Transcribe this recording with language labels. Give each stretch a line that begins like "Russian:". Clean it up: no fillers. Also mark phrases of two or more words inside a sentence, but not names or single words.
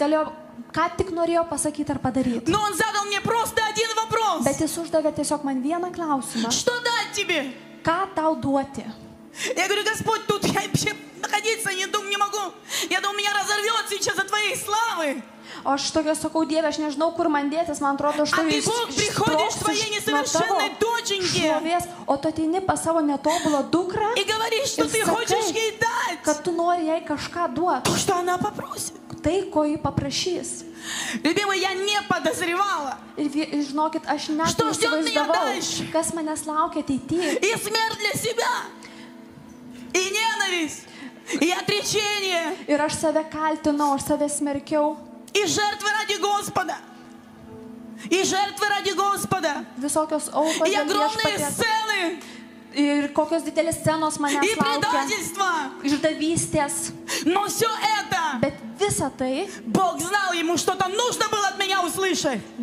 Russian: Но Он задал мне просто один вопрос. Что дать тебе? Я говорю: Господь, тут я вообще находиться не могу. Я думаю, меня разорвет сейчас от Твоей славы.
Lithuanian: Aš tokia sakau, Dieve, aš nežinau, kur man dėtis, man atrodo, što jūs šlovės, o tu ateini pas savo netobulą dukrą ir sakai, kad tu nori jai kažką duoti. Tai, ko ji paprašys. Ir žinokit, aš net neįsivaizdavau, kas manęs laukia ateityje. Ir aš save kaltinau, aš save smerkiau.
Russian: И жертвы ради Господа. И жертвы ради Господа. И огромные сцены. И предательство. Но все это Бог знал, ему что-то нужно было от меня услышать.